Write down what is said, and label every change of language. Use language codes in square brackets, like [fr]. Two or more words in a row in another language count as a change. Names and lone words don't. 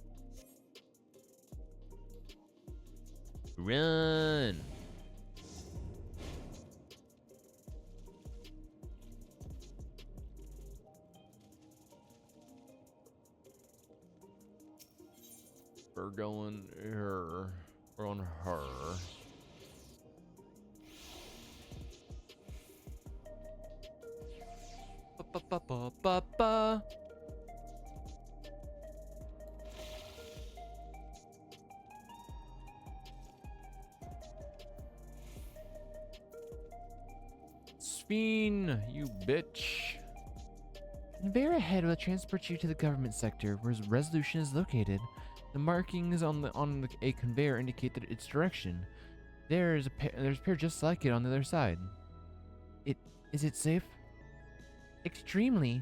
[en] Run! We're going here. We're on her. Ba-ba-ba-ba-ba. Sphene, you bitch. Conveyor ahead will transport you to the government sector, where Resolution is located. The markings on a conveyor indicate that its direction. There's a pair just like it on the other side. Is it safe? Extremely.